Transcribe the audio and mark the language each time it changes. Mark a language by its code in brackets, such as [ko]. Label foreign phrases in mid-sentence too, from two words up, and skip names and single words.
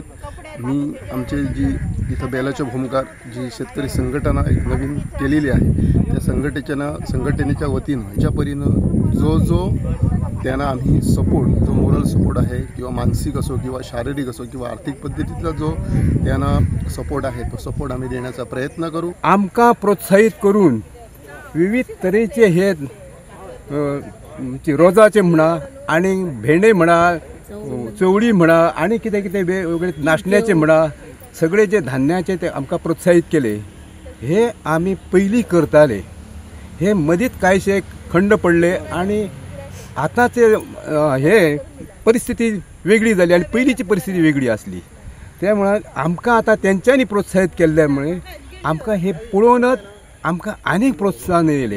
[mr] मी आमचे जी इथं बेलाच्या भूमकार जी शेतकरी संघटना एक नवीन केलेली आहे त्या संघटनेच्या वतीनं ह्याच्या परीनं जो त्यांना आम्ही सपोर्ट जो मोरल सपोर्ट आहे किंवा मानसिक असो किंवा शारीरिक असो किंवा आर्थिक पद्धतीचा जो त्यांना सपोर्ट आहे तो सपोर्ट आम्ही देण्याचा प्रयत्न करू। [kok] आमकां प्रोत्साहित करून विविध तरेचे हे रोजाचे म्हणा आणि भेंडे म्हणा चवळी म्हणा आणि कितें कितें वेगवेगळे नाशण्याचे म्हणा सगळे जे धान्याचे ते आमकां प्रोत्साहित केले। हे आमी पयलीं करताले, हे मदींच कांयशे खंड पडले आणि आतांचे हे परिस्थिती वेगळी जाली आणि पयलींची परिस्थिती वेगळी आसली, त्यामुळे आमकां आतां तेंच्यांनी प्रोत्साहित केल्ल्या मुळे आमकां हे पळोवनच आमकां आनीक प्रोत्साहन येयलें।